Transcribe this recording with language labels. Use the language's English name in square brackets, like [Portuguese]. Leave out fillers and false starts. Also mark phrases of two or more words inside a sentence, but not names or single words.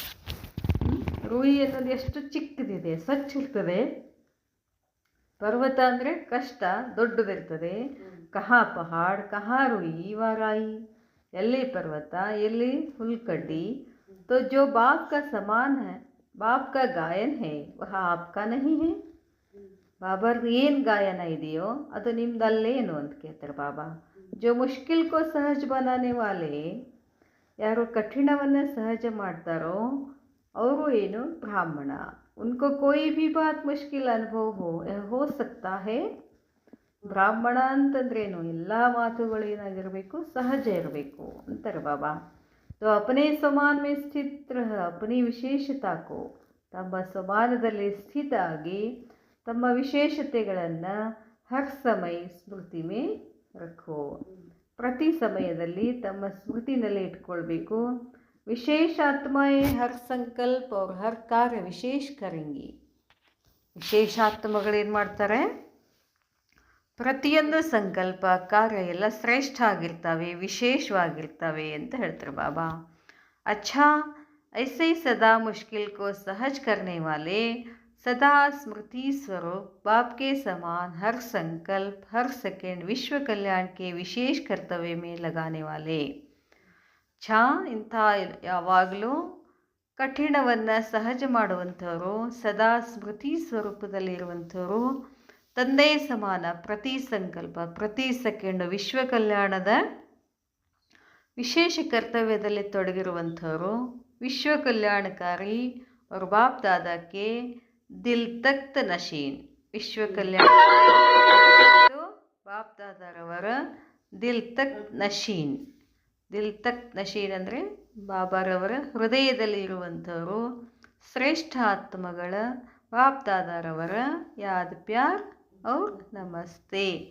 [Kannada] ರೂಯಿ ಅನ್ನೋದು ಎಷ್ಟು ಚಿಕ್ಕದಿದೆ, ಸ್ವಚ್ಛ ಇರ್ತದೆ. ಪರ್ವತ ಅಂದರೆ ಕಷ್ಟ, ದೊಡ್ಡದಿರ್ತದೆ. [Hindi] कहाँ पहाड़ कहाँ रूई वाराई, [Kannada] ಎಲ್ಲಿ ಪರ್ವತ ಎಲ್ಲಿ ಹುಲ್ಕಡ್ಡಿ. [Hindi] तो जो बाप का समान है, बाप का गायन है, वह आपका नहीं है. [Kannada] ಬಾಬಾರ್ದು ಏನು ಗಾಯನ ಇದೆಯೋ ಅದು ನಿಮ್ದಲ್ಲೇನು ಅಂತ ಕೇಳ್ತಾರೆ ಬಾಬಾ. [Hindi] जो मुश्किल को सहज बनाने वाले, [Kannada] ಯಾರು ಕಠಿಣವನ್ನು ಸಹಜ ಮಾಡ್ತಾರೋ ಅವರು ಏನು ಬ್ರಾಹ್ಮಣ. [Hindi] उनको कोई भी बात मुश्किल अनुभव हो सकता है. [Kannada] ಬ್ರಾಹ್ಮಣ ಅಂತಂದ್ರೇನು, ಎಲ್ಲ ಮಾತುಗಳು ಏನಾಗಿರಬೇಕು, ಸಹಜ ಇರಬೇಕು ಅಂತಾರೆ ಬಾಬಾ. [Hindi] तो अपने समान में स्थित रह अपनी विशेषता को, [Kannada] ತಮ್ಮ ಸಮಾನದಲ್ಲಿ ಸ್ಥಿತ ಆಗಿ ತಮ್ಮ ವಿಶೇಷತೆಗಳನ್ನು [Hindi] हर समय स्मृति में रखो, [Kannada] ಪ್ರತಿ ಸಮಯದಲ್ಲಿ ತಮ್ಮ ಸ್ಮೃತಿನಲ್ಲಿ ಇಟ್ಕೊಳ್ಬೇಕು. [Hindi] विशेष आत्माएं हर संकल्प और हर कार्य विशेष करेंगी. [Kannada] ವಿಶೇಷಾತ್ಮಗಳೇನು ಮಾಡ್ತಾರೆ, ಪ್ರತಿಯೊಂದು ಸಂಕಲ್ಪ ಕಾರ್ಯ ಎಲ್ಲ ಶ್ರೇಷ್ಠ ಆಗಿರ್ತವೆ, ವಿಶೇಷವಾಗಿರ್ತವೆ ಅಂತ ಹೇಳ್ತಾರೆ ಬಾಬಾ. [Hindi] अच्छा ऐसे सदा मुश्किल को सहज करने वाले सदा स्मृति स्वरूप बाप के समान हर संकल्प हर सेकेंड विश्व कल्याण के विशेष कर्तव्य में लगाने वाले. [Kannada] ಇಂಥ ಯಾವಾಗಲೂ ಕಠಿಣವನ್ನು ಸಹಜ ಮಾಡುವಂಥವರು, ಸದಾ ಸ್ಮೃತಿ ಸ್ವರೂಪದಲ್ಲಿರುವಂಥವರು, ತಂದೆ ಸಮಾನ, ಪ್ರತಿ ಸಂಕಲ್ಪ, ಪ್ರತಿ ಸೆಕೆಂಡು ವಿಶ್ವ ಕಲ್ಯಾಣದ ವಿಶೇಷ ಕರ್ತವ್ಯದಲ್ಲಿ ತೊಡಗಿರುವಂಥವರು, ವಿಶ್ವ ಕಲ್ಯಾಣಕಾರಿ [Hindi] और बाप दादा के दिल तख्त नशीन. [Kannada] ವಿಶ್ವ ಕಲ್ಯಾಣ ಬಾಪ್ ದಾದಾರವರ [Hindi] दिल तख्त नशीन. दिल तख्त नशीन [Kannada] ಅಂದರೆ ಬಾಬಾರವರ ಹೃದಯದಲ್ಲಿ ಇರುವಂಥವರು ಶ್ರೇಷ್ಠ ಆತ್ಮಗಳ ಬಾಪ್ ದಾದಾರವರ [Hindi] याद प्यार और नमस्ते.